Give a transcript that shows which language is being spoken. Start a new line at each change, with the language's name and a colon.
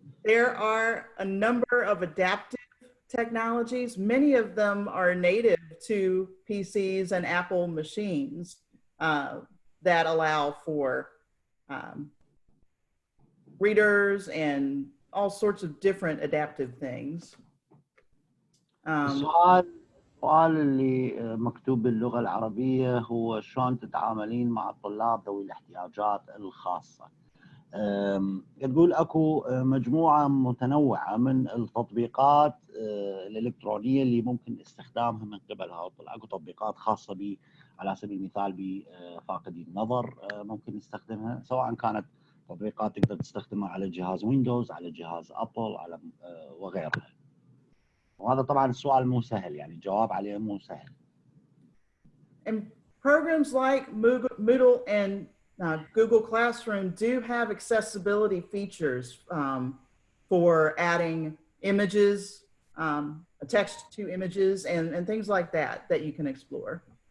English: There are a number of adaptive technologies. Many of them are native to PCs and Apple machines that allow for readers and all sorts of different adaptive things.
Arabic: السؤال اللي مكتوب باللغة العربية هو شلون تتعاملين مع الطلاب ذوي الاحتياجات الخاصة. تقول اكو مجموعة متنوعة من التطبيقات الإلكترونية اللي ممكن استخدامها من قبل هؤلاء. اكو تطبيقات خاصة على سبيل المثال بفاقدي النظر ممكن يستخدمها، سواء كانت تطبيقات تقدر تستخدمها على جهاز ويندوز، على جهاز ابل، على وغيرها. وهذا طبعا السؤال مو سهل، يعني الجواب عليه مو سهل.
English: And programs like Moodle and Google Classroom do have accessibility features for adding images, text to images, and things like that you can explore.